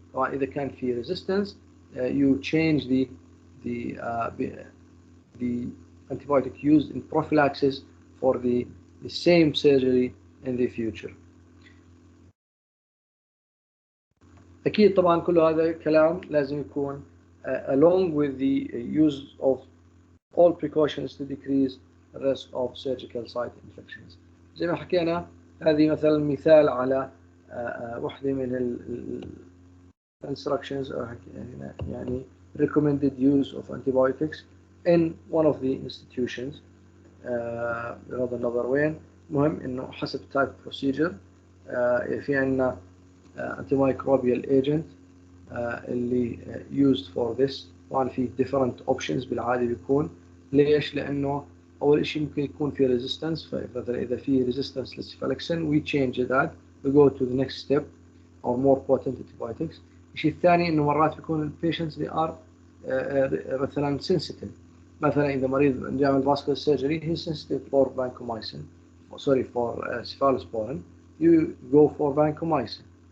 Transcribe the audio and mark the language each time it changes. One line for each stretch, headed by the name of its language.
Arabic: طبعا إذا كان في
English: resistance you change the antibiotic used in prophylaxis for the same surgery in the future.
Arabic: أكيد طبعا كل هذا كلام لازم يكون
English: along with the use of all precautions to decrease the risk of surgical site infections.
Arabic: زي ما حكينا هذه مثلا مثال على واحدة من ال instructions يعني
English: recommended use of antibiotics in one of the institutions.
Arabic: بغض النظر وين، مهم إنه حسب type procedure في عنا antimicrobial agent اللي
English: used for this.
Arabic: طبعا في
English: different options
Arabic: بالعادة بيكون. ليش؟ لأنه أول شيء ممكن يكون في resistance. فمثلا إذا في
English: resistance للسيفالكسين we change that, we go to the next step or more potent antibiotics.
Arabic: الشيء الثاني إنه مرات بيكون ال
English: patients they are
Arabic: مثلا sensitive. مثلا إذا مريض يعمل
English: vascular surgery he's sensitive for vancomycin, sorry for cephalosporin, you go for vancomycin.